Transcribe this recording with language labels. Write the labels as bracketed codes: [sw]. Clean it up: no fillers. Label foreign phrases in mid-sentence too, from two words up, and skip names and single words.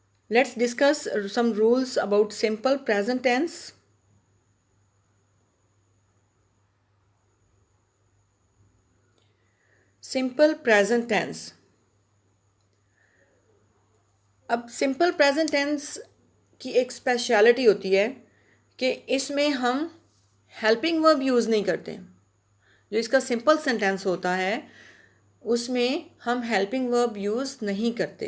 [en] Let's discuss some rules about simple present tense. Simple present tense. [hi] अब [en] simple present tense [hi] की एक स्पेशलिटी होती है कि इसमें हम [en] helping verb use [hi] नहीं करते। जो इसका [en] simple sentence [hi] होता है उसमें हम [en] helping verb use [hi] नहीं करते।